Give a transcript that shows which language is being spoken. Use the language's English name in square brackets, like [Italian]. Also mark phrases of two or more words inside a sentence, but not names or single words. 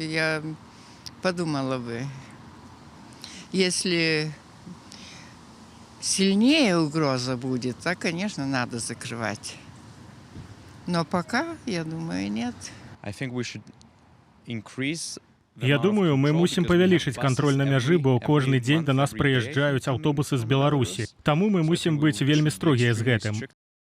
[Russian] Я подумала бы. Если сильнее угроза будет, то, конечно, надо закрывать. Но пока, я думаю, нет. [Belarusian] Я думаю, мы мусім павялічыць кантроль на мяжы, бо кожны дзень да нас прыязджаюць аўтобусы з Беларусі. Таму мы мусім быць вельмі строгія з гэтым.